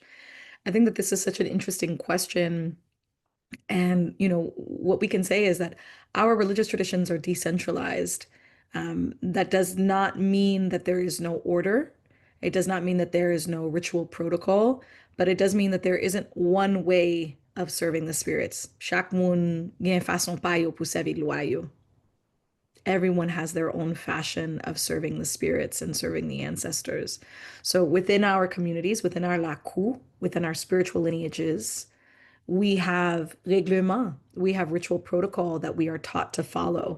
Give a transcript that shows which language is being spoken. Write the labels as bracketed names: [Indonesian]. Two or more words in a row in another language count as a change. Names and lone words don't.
[English] I think that this is such an interesting question. And, what we can say is that our religious traditions are decentralized. That does not mean that there is no order. It does not mean that there is no ritual protocol, but it does mean that there isn't one way of serving the spirits. [Haitian Creole] Chaque moun gen façon pa yo pou servi lwa yo. [English] Everyone has their own fashion of serving the spirits and serving the ancestors. So within our communities, within our Lakou, within our spiritual lineages, we have règlement, we have ritual protocol that we are taught to follow.